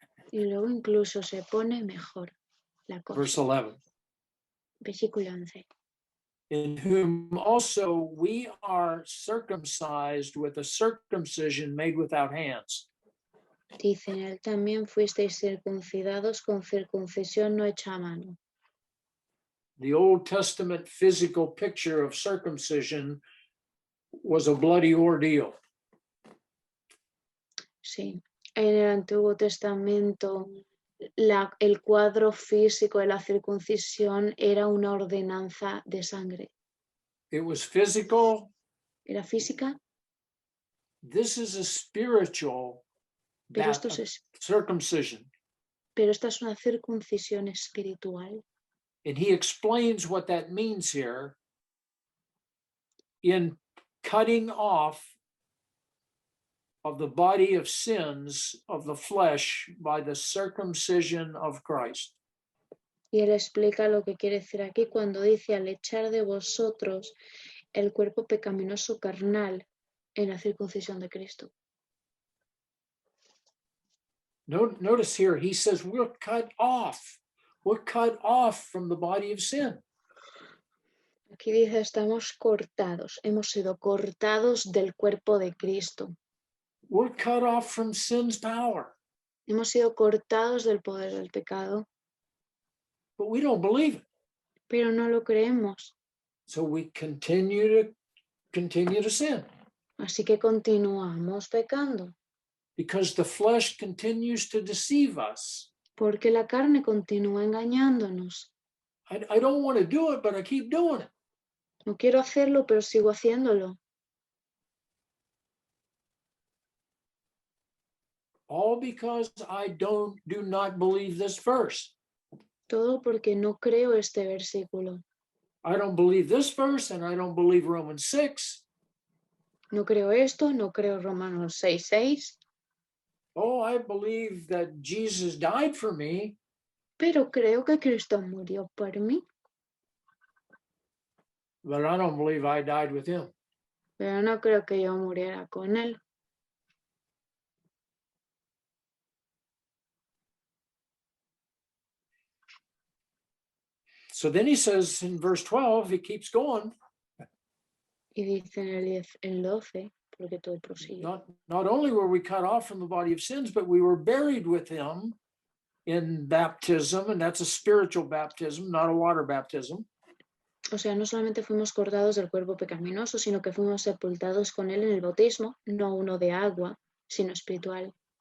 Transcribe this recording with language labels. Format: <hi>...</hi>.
<es>Y luego incluso se pone mejor. la cosa.</es> <en>Verse 11.</en> <es>Versículo 11.</es> <en>In whom also we are circumcised with a circumcision made without hands.</en> <es>Dice, en él también fuisteis circuncidados con circuncisión no hecha a mano.</es> <en>The Old Testament physical picture of circumcision was a bloody ordeal.</en> <es>Sí, en el Antiguo Testamento el cuadro físico de la circuncisión era una ordenanza de sangre.</es> <en>It was physical.</en> <es>Era física,</es> <en>This is a spiritual</en> <es>pero,</es> <en>circumcision.</en> <es>Pero esta es una circuncisión espiritual.</es> <en>And he explains what that means here in cutting off of the body of sins of the flesh by the circumcision of Christ.</en> <es>Y él explica lo que quiere decir aquí cuando dice al echar de vosotros el cuerpo pecaminoso carnal en la circuncisión de Cristo.</es> <en>Notice here, he says we're cut off. We're cut off from the body of sin.</en> <es>Aquí dice, estamos cortados, hemos sido cortados del cuerpo de Cristo.</es> <en>We're cut off from sin's power.</en> <es>Hemos sido cortados del poder del pecado.</es> <en>But we don't believe it.</en> <es>Pero no lo creemos.</es> <en>So we continue to sin.</en> <es>Así que continuamos pecando.</es> <en>Because the flesh continues to deceive us.</en> <es>Porque la carne continúa engañándonos.</es> <en>I don't want to do it, but I keep doing it.</en> <es>No quiero hacerlo, pero sigo haciéndolo.</es> <en>All because I do not believe this verse.</en> <es>Todo porque no creo este versículo.</es> <en>I don't believe this verse and I don't believe Romans 6.</en> <es>No creo esto, no creo Romanos 6:6.</es> <en>Oh, I believe that Jesus died for me.</en> <es>Pero creo que Cristo murió por mí.</es> <en>But I don't believe I died with him.</en> <es>Pero no creo que yo muriera con él.</es> <en>So then he says in verse 12, he keeps going.</en> <es>Y dice en el 12, porque todo prosigue.</es> <en>Not only were we cut off from the body of sins, but we were buried with him in baptism, and that's a spiritual baptism, not a water baptism.</en> <es>O sea, no solamente fuimos cortados del cuerpo pecaminoso, sino que fuimos sepultados con él en el bautismo, no uno de agua, sino espiritual.</es>